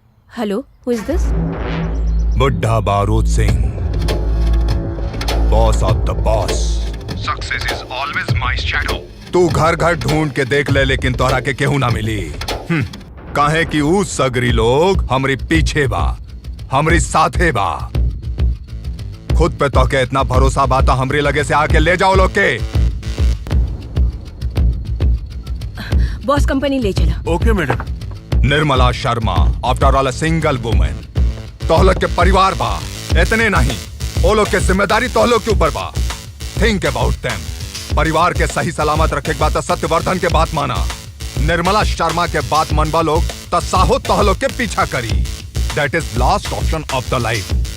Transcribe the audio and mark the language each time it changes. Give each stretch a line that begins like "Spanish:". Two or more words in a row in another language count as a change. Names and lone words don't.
English: hello, who is this? बुड्ढा बारूद सिंह, boss of the boss. success is always my shadow.
Bhojpuri: तू घर घर ढूंढ के देख ले, लेकिन तोहरा के केहू ना मिली। काहे कि ऊ सगरी लोग हमरी पीछे बा, हमरी साथे बा। खुद पे तो के इतना भरोसा बाता हमरी लगे से आके ले जाओ लोग के।
English: boss company
Bhojpuri: ले चला।
English: okay madam. निर्मला शर्मा, after all a single woman.
Bhojpuri: तोहलोग के परिवार बा, इतने नहीं, ओ लोग के जिम्मेदारी तोहलोग के ऊपर बा।
English: think about them.
Bhojpuri: परिवार के सही सलामत रखे के बात सत्यवर्धन के बात माना। निर्मला शर्मा के बात मनबा लोग तो साहो तोहलोग के पीछा करी।
English: that is last option of the life.